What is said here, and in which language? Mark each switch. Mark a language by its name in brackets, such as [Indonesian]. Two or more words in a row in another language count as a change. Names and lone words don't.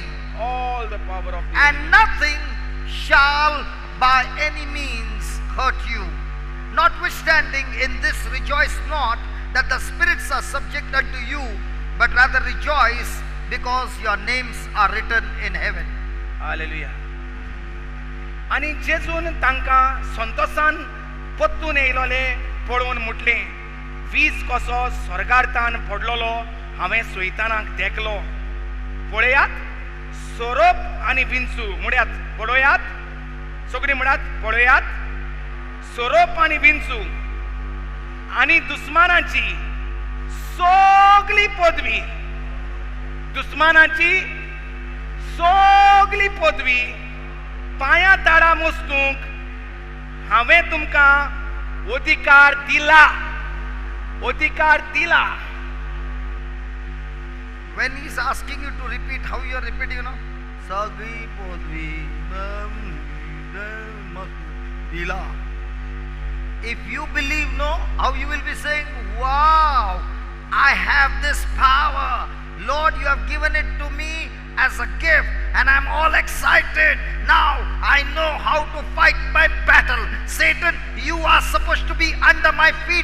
[English] All the power of the And nothing shall by any means hurt you. Notwithstanding, in this rejoice not that the spirits are subject unto you, but rather rejoice because your names are written in heaven. [Konkani] हालेलुया. आनी जेजून तांकां संतोषान पत्तून येयलोले पळोवन म्हटलें वीज कसो स्वर्गार्थान पडलोलो हांवें सोयतानाक देखलो. पळयात सोरोप आनी विंचू म्हळ्यात पळयात सगळीं म्हणात पळयात सोरोप आनी विंचू आनी दुस्मानाची सगळी पदवी दुस्मानाची सगळी पदवी पांया ताळा मोस्तूंक हांवें तुमकां अधिकार दिला. अधिकार दिला. [English] When he is asking you to repeat, how you are repeating, you know? [Konkani] Sagri podvi dila. [English] If you believe, no, how you will be saying, wow, I have this power. Lord, you have given it to me as a gift and I'm all excited. Now I know how to fight my battle. Satan, you are supposed to be under my feet.